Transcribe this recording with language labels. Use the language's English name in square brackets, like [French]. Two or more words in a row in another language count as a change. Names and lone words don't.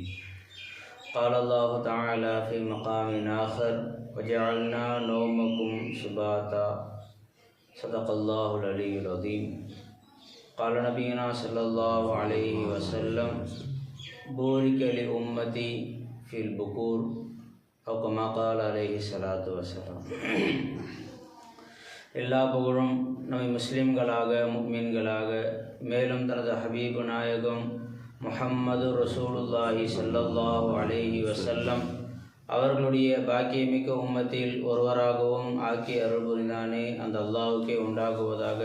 [Arabic] قال الله تعالى في مقام آخر وجعلنا نومكم سباتا. صدق الله العلي العظيم. قال نبينا صلى الله عليه وسلم بورك لأمتي في البكور أو كما قال عليه الصلاة والسلام. [Tamil] எல்லா புகழும் நம்மை முஸ்லிம்களாக முஃமின்களாக மேலும் தனது ஹபீபு நாயகம் முஹம்மது [Arabic] رسول الله صلى الله عليه وسلم [Tamil] அவர்களுடைய பாக்கியமிக்க உம்மத்தில் ஒருவராகவும் ஆக்கி அருள் புரிந்தானே அந்த அல்லாஹுக்கே உண்டாகுவதாக.